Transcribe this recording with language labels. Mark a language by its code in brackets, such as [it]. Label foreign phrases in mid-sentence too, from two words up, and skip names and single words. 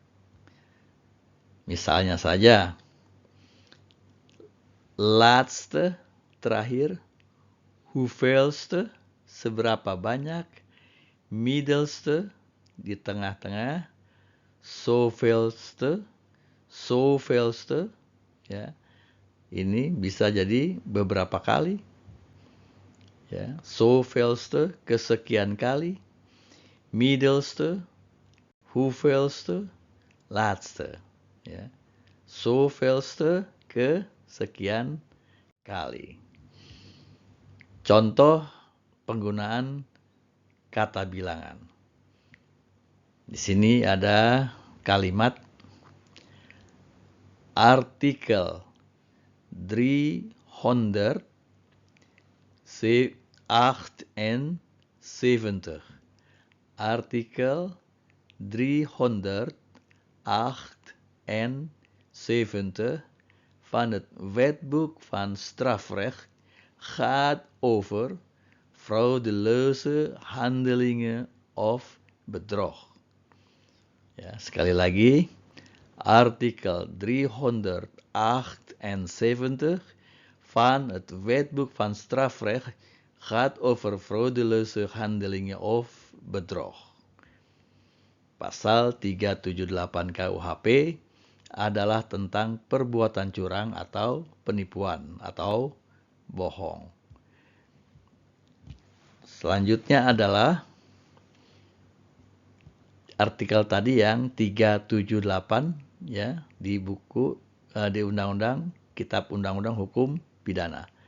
[id] Misalnya saja, laatste, terakhir, hoeveelste, seberapa banyak, middelste, di tengah-tengah, [nl] zoveelste, zoveelste, [id] ya. Ini bisa jadi beberapa kali, ya. Zoveelste, kesekian kali, [nl] middelste, hoeveelste, laatste, ya. [id] Zoveelste, kesekian kali. Contoh penggunaan kata bilangan. Di sini ada kalimat artikel 378. [nl] Artikel 378 van het Wetboek van Strafrecht gaat over fraudeleuze handelingen of bedrog. [id] Ya, sekali lagi, [nl] artikel 378 van het Wetboek van Strafrecht gaat over fraudeleuze handelingen of bedrog. [id] Pasal 378 KUHP adalah tentang perbuatan curang atau penipuan atau bohong. Selanjutnya adalah artikel tadi yang 378, ya, di buku di undang-undang, kitab undang-undang hukum pidana.